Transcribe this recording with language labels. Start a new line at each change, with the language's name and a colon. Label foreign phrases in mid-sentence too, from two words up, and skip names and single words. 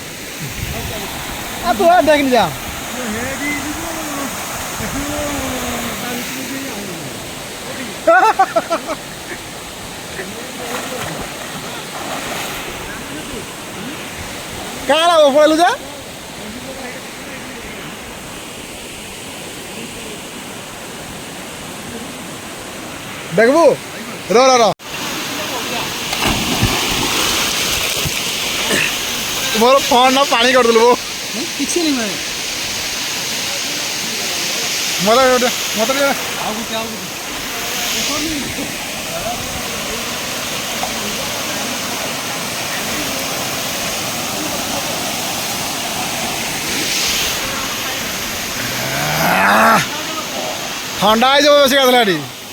Odia: ତୁ ଦେଖିନି ଯା କାଣା ପଳେଇଲୁ ଯା দেখবু র র র ମୋର ଫୋନ୍ ପାଣି କରିଦେଲୁ କିଛି ନାହିଁ ଭାଇ। ମୋତେ ମୋତେ ଆଉ ଗୋଟେ ଥଣ୍ଡା ହେଇଯିବ ବେଶୀ ଗାଧଲା ଏଠି।